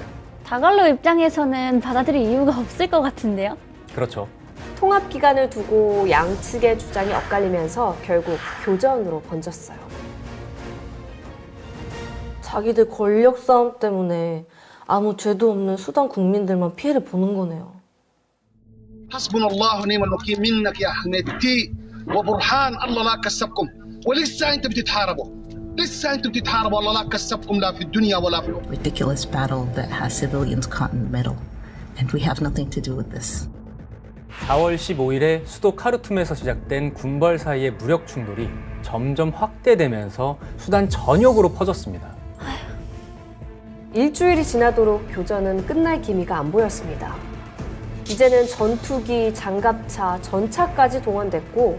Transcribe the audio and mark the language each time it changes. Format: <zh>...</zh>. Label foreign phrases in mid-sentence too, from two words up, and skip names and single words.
<ko>다갈로 입장에서는 받아들일 이유가 없을 것 같은데요? 그렇죠. 통합 기간을 두고 양측의 주장이 엇갈리면서 결국 교전으로 번졌어요. 자기들 권력 싸움 때문에 아무 죄도 없는 수단 국민들만 피해를 보는 거네요.</ko> <ar>حسبنا الله ونعم الوكيل منك يا حميدتي وبرهان الله لا كسبكم ولسه انتم بتتحاربوا لسه انتم بتتحاربوا الله لا كسبكم لا في الدنيا ولا في الآخرة.</ar> <en>Ridiculous battle that has civilians caught in the middle, and we have nothing to do with this.</en> <ko>4월 15일에 수도 카르툼에서 시작된 군벌 사이의 무력 충돌이 점점 확대되면서 수단 전역으로 퍼졌습니다. 일주일이 지나도록 교전은 끝날 기미가 안 보였습니다. 이제는 전투기, 장갑차, 전차까지 동원됐고</ko>